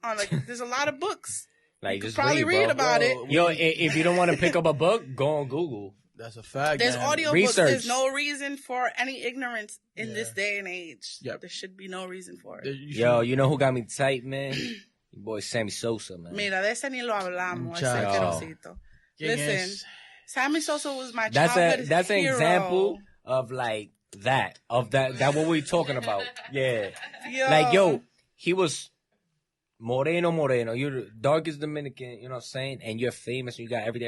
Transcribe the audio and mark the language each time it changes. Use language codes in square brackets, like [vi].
[en] On like, there's a lot of books. Like, you could just probably read about it. Yo, if you don't want to pick up a book, go on Google. That's a fact. There's audiobooks. There's no reason for any ignorance in this day and age. Yep. There should be no reason for it. Yo, you know who got me tight, man? Your boy Sammy Sosa, man. [es] Mira, de ese ni lo hablamos. Ese asquerosito. [en] Listen, Sammy Sosa was my childhood That's an hero. example of like that what we're talking about. Yeah. Yo. Like, he was moreno. You're the darkest Dominican, you know what I'm saying? And you're famous and you got everything.